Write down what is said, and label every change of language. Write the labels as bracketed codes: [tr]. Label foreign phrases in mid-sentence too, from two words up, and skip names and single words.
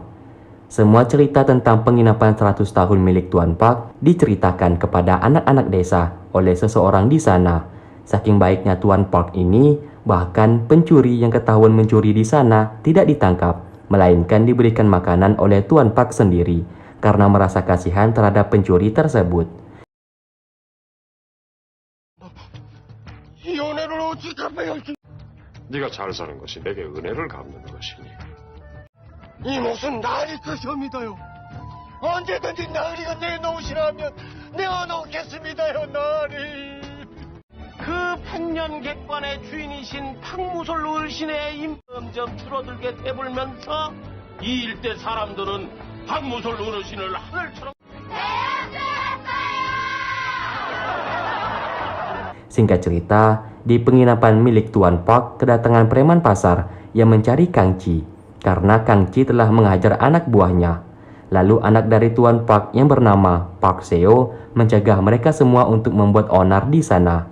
[id] Semua cerita tentang penginapan 100 tahun milik Tuan Park diceritakan kepada anak-anak desa oleh seseorang di sana. Saking baiknya Tuan Park ini, bahkan pencuri yang ketahuan mencuri di sana tidak ditangkap, melainkan diberikan makanan oleh Tuan Park sendiri karena merasa kasihan terhadap pencuri tersebut. [ko] 이 은혜를 어찌 갚아야 할지. 네가 잘 사는 것이 내게 은혜를 갚는 것이니. 이 몫은 나리 것이옵니다요. 언제든지 나리가 내놓으시라면 내어놓겠습니다요, 나리. 그 백년객관의 주인이신 박무솔 어르신의 힘 점점 줄어들게 되불면서 이 일대 사람들은 박무솔 어르신을 하늘처럼 [id] Singkat cerita, di penginapan milik Tuan Park kedatangan preman pasar yang mencari Kang Chi karena Kang Chi telah menghajar anak buahnya. Lalu anak dari Tuan Park yang bernama Park Seo mencegah mereka semua untuk membuat onar di sana.